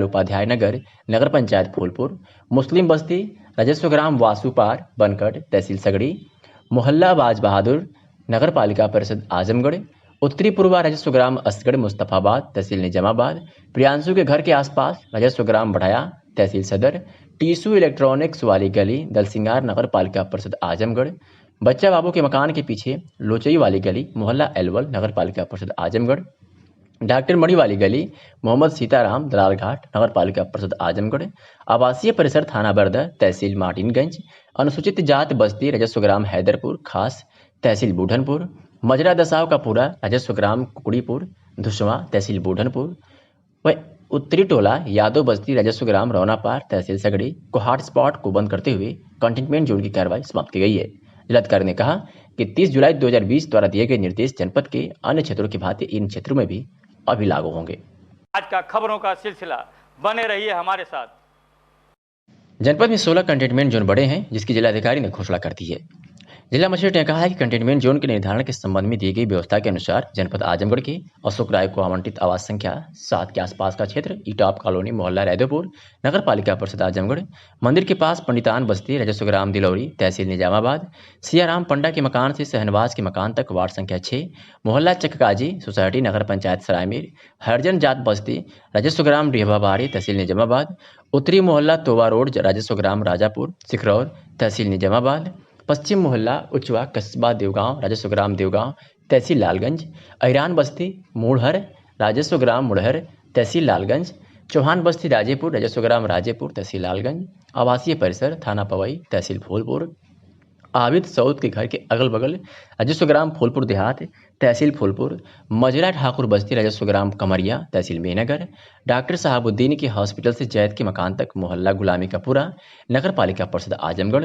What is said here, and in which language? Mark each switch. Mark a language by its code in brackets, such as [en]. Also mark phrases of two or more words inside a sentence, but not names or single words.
[hi] उपाध्याय नगर, नगर पंचायत फूलपुर, मुस्लिम बस्ती, राजस्व ग्राम वासुपार बनकट, तहसील सगड़ी, मोहल्ला बाज बहादुर, नगर पालिका परिषद आजमगढ़, उत्तरी पूर्वा राजस्व ग्राम असगढ़ मुस्तफाबाद, तहसील निजामाबाद, प्रियांशु के घर के आसपास राजस्व ग्राम बढ़ाया, तहसील सदर, टीसू इलेक्ट्रॉनिक्स वाली गली, दलसिंगार, नगर पालिका परिषद आजमगढ़, बच्चा बाबू के मकान के पीछे लोचई वाली गली, मोहल्ला एलवल, नगर पालिका परिषद आजमगढ़, डॉक्टर मणि वाली गली, मोहम्मद सीताराम, दलाल घाट, नगर पालिका परिषद आजमगढ़, आवासीय परिसर थाना बरदा, तहसील मार्टिनगंज, अनुसूचित जात बस्ती, राजस्व ग्राम हैदरपुर खास, तहसील बूढ़नपुर, मजरा दसाव का पूरा, राजस्व ग्राम कुकड़ीपुर, धुसवा, तहसील बूढ़नपुर, व उत्तरी टोला यादव बस्ती, राजस्व ग्राम रौनापार, तहसील सगड़ी को हॉटस्पॉट को बंद करते हुए [en] containment zone [hi] की कार्रवाई समाप्त की गई है। जिलाधिकारी ने कहा कि 30 जुलाई 2020 द्वारा दिए गए निर्देश जनपद के अन्य क्षेत्रों की भांति इन क्षेत्रों में भी अभी लागू होंगे। आज का खबरों का सिलसिला, बने रहिए हमारे साथ। जनपद में 16 [en] containment zone [hi] बढ़े हैं, जिसकी जिलाधिकारी ने घोषणा कर दी है। जिला मजिस्ट्रेट ने कहा है कि [en] containment zone [hi] के निर्धारण के संबंध में दी गई व्यवस्था के अनुसार जनपद आजमगढ़ के अशोक राय को आवंटित आवास संख्या 7 के आसपास का क्षेत्र, ईटॉप कॉलोनी, मोहल्ला रैदोपुर, नगर पालिका परिषद आजमगढ़, मंदिर के पास पंडितान बस्ती, राजस्व ग्राम दिलौरी, तहसील निजामाबाद, सियाराम पंडा के मकान से शहनवाज के मकान तक वार्ड संख्या 6, मोहल्ला चककाजी सोसाइटी, नगर पंचायत सरायमीर, हरजन जात बस्ती, राजस्व ग्राम रेहबाबाड़ी, तहसील निजामाबाद, उत्तरी मोहल्ला तोवा रोड, राजस्व ग्राम राजापुर सिखरौर, तहसील निजामाबाद, पश्चिम मोहल्ला उचवा कस्बा देवगांव, राजस्व ग्राम देवगांव, तहसील लालगंज, अहिरान बस्ती मुढ़हर, राजस्व ग्राम मुढ़हर, तहसील लालगंज, चौहान बस्ती राजेपुर, राजस्व ग्राम राजेपुर, तहसील लालगंज, आवासीय परिसर थाना पवई, तहसील फूलपुर, आबिद सऊद के घर के अगल बगल, राजस्व ग्राम फूलपुर देहात, तहसील फूलपुर, मजरा ठाकुर बस्ती, राजस्व ग्राम कमरिया, तहसील मेहनगर, डॉक्टर साहबुद्दीन के हॉस्पिटल से जैद के मकान तक, मोहल्ला गुलामी का पूरा, नगर पालिका परिषद आजमगढ़,